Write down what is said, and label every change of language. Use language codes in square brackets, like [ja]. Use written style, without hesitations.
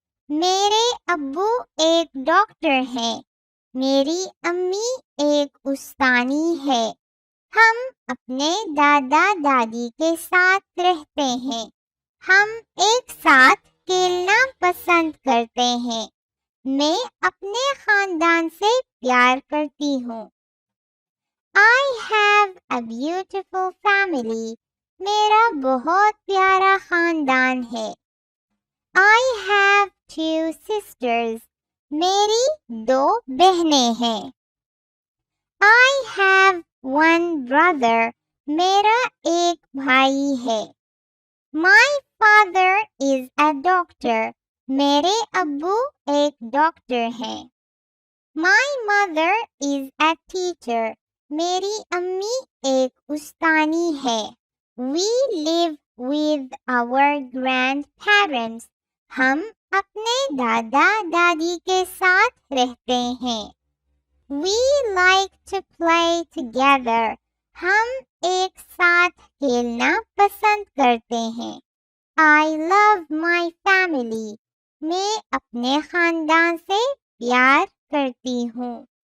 [hi] मेरे अब्बू एक डॉक्टर हैं. मेरी अम्मी एक उस्तानी है. हम अपने दादा दादी के साथ रहते हैं. हम एक साथ खेलना पसंद करते हैं. मैं अपने खानदान से प्यार करती हूँ. [en] I have a beautiful family. [hi] मेरा बहुत प्यारा खानदान है. [en] I have 2 sisters. [hi] मेरी 2 बहनें हैं. [en] I have one brother. [hi] मेरा एक भाई है. [en] My father is a doctor. [hi] मेरे अब्बू एक डॉक्टर हैं. [en] My mother is a teacher. [hi] मेरी अम्मी एक उस्तानी है. [en] We live with our grandparents. [hi] हम अपने दादा दादी के साथ रहते हैं. [en] We like to play together. [hi] हम एक साथ खेलना पसंद करते हैं. [en] I love my family. [hi] मैं अपने खानदान से प्यार करती हूँ.